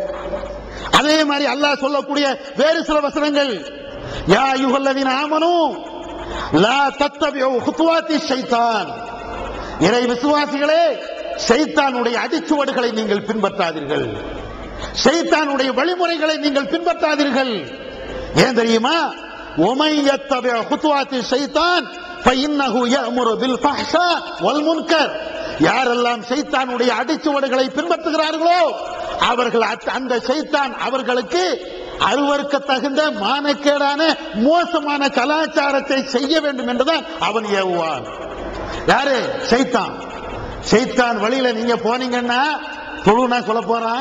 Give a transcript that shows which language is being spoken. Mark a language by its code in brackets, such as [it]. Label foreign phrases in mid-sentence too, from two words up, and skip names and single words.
[ta] அதே மாதிரி அல்லாஹ் சொல்லக்கூடிய வேறு சில வசனங்கள், [ar] يا أيها الذين آمنوا لا تتبعوا خطوات الشيطان. [ta] இறை விசுவாசிகளே, ஷைத்தானுடைய அடிச்சுவடுகளை நீங்கள் பின்பற்றாதீர்கள், ஷைத்தானுடைய வழிமுறைகளை நீங்கள் பின்பற்றாதீர்கள். ஏன் தெரியுமா? [ar] وَمَن يَتَّبِعْ خُطُوَاتِ الشَّيْطَانِ فَإِنَّهُ يَأْمُرُ بِالْفَحْشَاءِ وَالْمُنكَرِ. [ta] யாரெல்லாம் ஷைத்தானுடைய அடிச்சுவடுகளை பின்பற்றுகிறார்களோ அவர்கள், அந்த ஷைத்தான் அவர்களுக்கு அருவருக்க தகுந்த மானக்கேடான மோசமான கலாச்சாரத்தை செய்ய வேண்டும் என்றுதான் அவன் ஏவுவான். யாரு? சைத்தான். சைத்தான் வழியில நீங்க போனீங்கன்னா தொழுனா சொல்ல போறான்.